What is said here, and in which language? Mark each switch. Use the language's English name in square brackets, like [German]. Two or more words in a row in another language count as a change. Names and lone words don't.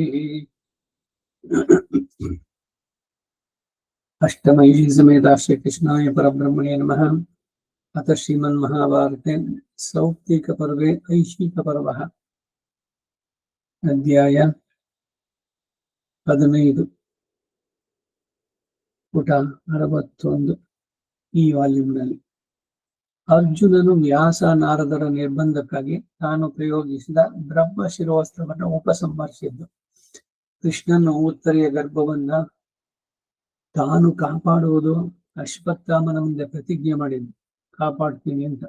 [Sanskrit] अष्टमयी समेता श्रीकृष्णाय परब्रह्मणे नमः। अथ श्रीमन्महाभारते सौप्तिकपर्वे ऐशिकपर्वः अध्याय 15 [Kannada] ಪುಟ 61 ಈ ವಾಲ್ಯೂಮ್ನಲ್ಲಿ. ಅರ್ಜುನನು ವ್ಯಾಸ ನಾರದರ ನಿರ್ಬಂಧಕ್ಕಾಗಿ ತಾನು ಪ್ರಯೋಗಿಸಿದ ಬ್ರಹ್ಮ ಶಿರೋಸ್ತ್ರವನ್ನು ಉಪಸಂಹರಿಸಿದ್ದು. ಕೃಷ್ಣನ ಉತ್ತರೆಯ ಗರ್ಭವನ್ನ ತಾನು ಕಾಪಾಡುವುದು ಅಶ್ವತ್ಥಾಮನ ಮುಂದೆ ಪ್ರತಿಜ್ಞೆ ಮಾಡಿದ್ದು, ಕಾಪಾಡ್ತೀನಿ ಅಂತ.